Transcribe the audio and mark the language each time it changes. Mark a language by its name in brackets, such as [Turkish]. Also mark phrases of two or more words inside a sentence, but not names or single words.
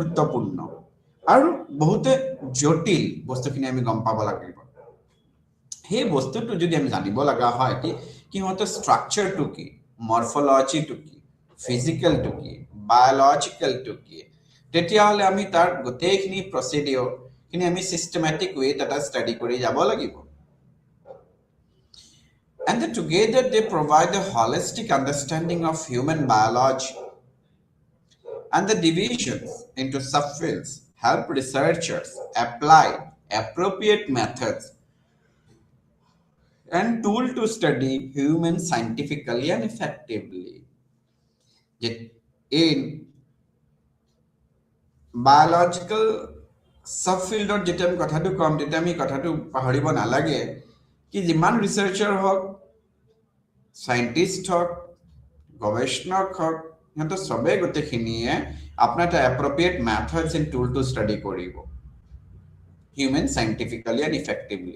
[Assamese] গুৰুত্বপূৰ্ণ আৰু বহুতে জটিল বস্তু কিনি আমি গম পাব লাগিব সেই বস্তুটো যদি আমি জানিব লগা হয় কি সিহঁতৰ ষ্ট্ৰাকচাৰটো কি, মৰ্ফলজিটো কি, ফিজিকেলটো কি, বায়'লজিকেলটো কি, তেতিয়াহ'লে আমি তাৰ গোটেইখিনি প্ৰচিডিঅ'খিনি আমি [English] systematic wayত [Assamese] এটা ষ্টাডি কৰি যাব লাগিব। [English] And then together they provide a holistic understanding of human biology, and the divisions into subfields help researchers apply appropriate methods and tool to study humans scientifically and effectively. In biological subfieldত [Assamese] যেতিয়া আমি কথাটো কম তেতিয়া আমি কথাটো পাহৰিব নালাগে কি যিমান ৰিচাৰ্চাৰ হওক, সাইণ্টিষ্ট হওক, গৱেষণক হওক, সিহঁতৰ চবেই গোটেইখিনিয়ে আপোনাৰ এটা [English] appropriate methods and tool to study [Assamese] কৰিব [English] human scientifically and effectively.